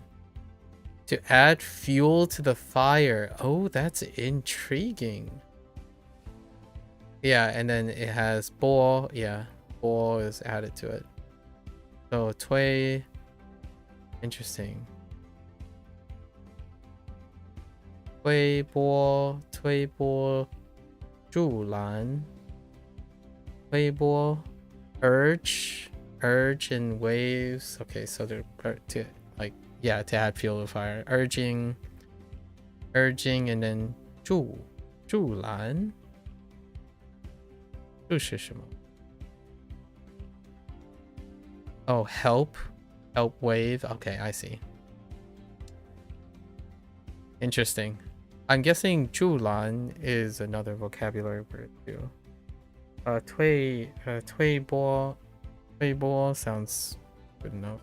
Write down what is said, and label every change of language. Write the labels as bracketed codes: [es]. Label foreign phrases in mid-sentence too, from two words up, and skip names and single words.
[en] To add fuel to the fire. Oh, that's intriguing. Yeah, and then it has bo. Yeah, bo is added to it. So tui. Interesting. [zh] 推波，助澜. 推波, [en] urge and waves. Okay, so they're to like, yeah, to add fuel to fire. Urging, and then [zh] 助澜. 这是什么? [en] Oh, help wave. Okay, I see. Interesting. I'm guessing 助澜 is another vocabulary word too. 推波 sounds good enough.